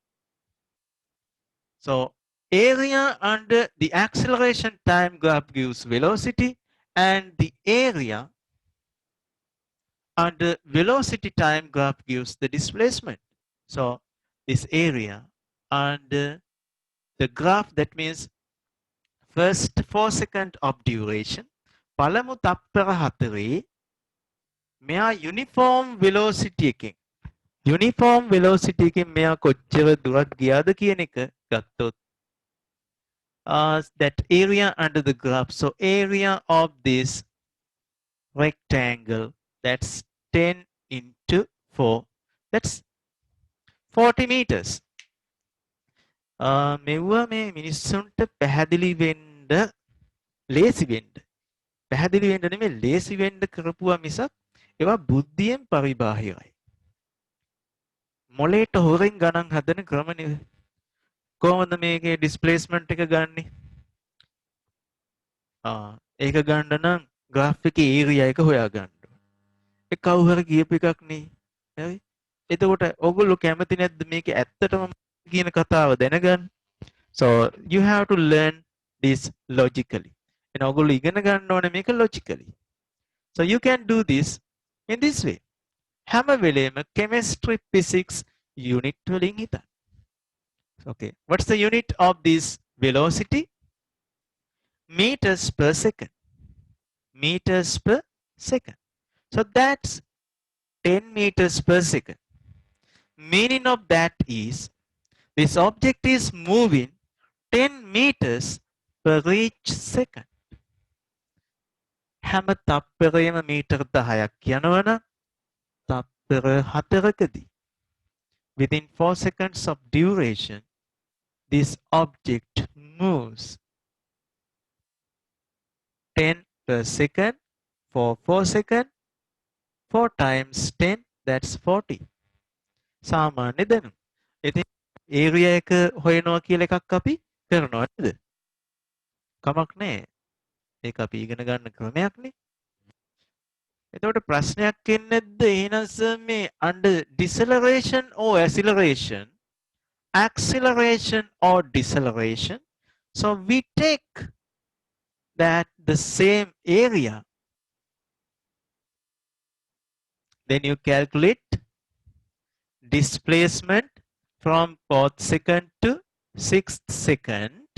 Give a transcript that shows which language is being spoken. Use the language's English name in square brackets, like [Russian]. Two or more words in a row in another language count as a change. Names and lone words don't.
[English] So area under the acceleration time graph gives velocity, and the area under velocity time graph gives the displacement. So this area under the graph, that means first 4 second of duration, [Sinhala] පළමු තත්පර හතරේ මෙයා [English] uniform velocity [Sinhala] එකෙන් [English] uniform velocity [Sinhala] එකෙන් මෙයා කොච්චර දුරක් ගියාද කියන එක ගත්තොත් [English] that area under the graph. So area of this rectangle, that's 10 into 4, that's 40 meters. [Sinhala] මෙව්වා මේ මිනිස්සුන්ට පැහැදිලි වෙන්න ලේසි වෙන්න පැහැදිලි වෙන්න නෙමෙයි ලේසි වෙන්න කරපුවා මිසක් ඒවා බුද්ධියෙන් පරිබාහිරයි. මොලේට හොරෙන් ගණන් හදන ක්‍රම නෙවෙයි. කොහොමද මේකේ ඩිස්ප්ලේස්මන්ට් එක ගන්නෙ? ඒක ගන්න නම් graph එකේ area එක හොයා ගන්න ඕනේ. ඒ කවුරු හරි කියපු එකක් නේ. හරි? එතකොට ඔයගොල්ලෝ කැමති නැද්ද මේක ඇත්තටම කියන කතාව දැනගන්න? [English] So you have to learn this logically. [Sinhala] And ඔයගොල්ලෝ ඉගෙන ගන්න ඕනේ මේක logically. [English] So you can do this in this way. [Sinhala] හැම වෙලේම [English] chemistry physics unit [Sinhala] වලින් හිතන්න. [English] Okay, what's the unit of this velocity? Meters per second. Meters per second. So that's 10 meters per second. Meaning of that is this object is moving 10 meters per each second. [Sinhala] හැම තප්පරයම මීටර 10ක් යනවනම් [English] 4 within 4 seconds of duration, this object moves 10 per second for 4 seconds. 4 times 10, that's 40. [Sinhala] සාමාන්‍ය දැනුම. ඉතින් ඒරියා එක හොයනවා කියලා එකක් අපි කරනවා නේද? කමක් නැහැ. ඒක අපි ඉගෙන ගන්න ක්‍රමයක්නේ. එතකොට ප්‍රශ්නයක් එන්නේ නැද්ද? එහෙනම් සර් මේ [English] under deceleration or acceleration, acceleration or deceleration, so we take that the same area, then you calculate displacement from 4th second to 6th second.